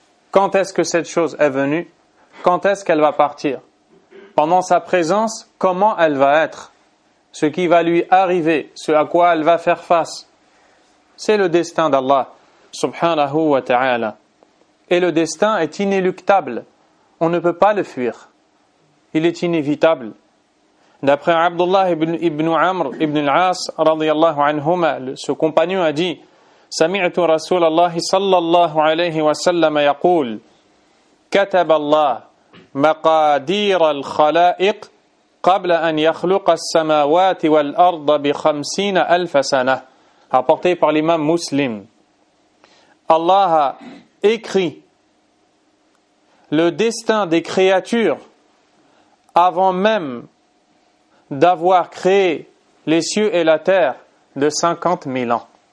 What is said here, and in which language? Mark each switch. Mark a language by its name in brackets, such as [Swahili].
[French] Quand est-ce que cette chose est venue? Quand est-ce qu'elle va partir? Pendant sa présence, comment elle va être? Ce qui va lui arriver, ce à quoi elle va faire face, c'est le destin d'Allah, subhanahu wa ta'ala. Et le destin est inéluctable. On ne peut pas le fuir. Il est inévitable. D'après Abdullah ibn Amr ibn al-As, radiyallahu anhuma, ce compagnon a dit: [Arabic] سمعت رسول الله صلى الله عليه وسلم يقول كتب الله مقادير الخلائق قبل أن يخلق السماوات والأرض بخمسين ألف سنة. [French] Apporté par l'imam muslim. Allah a écrit le destin des créatures avant même d'avoir créé les cieux et la terre de 50 000 ans.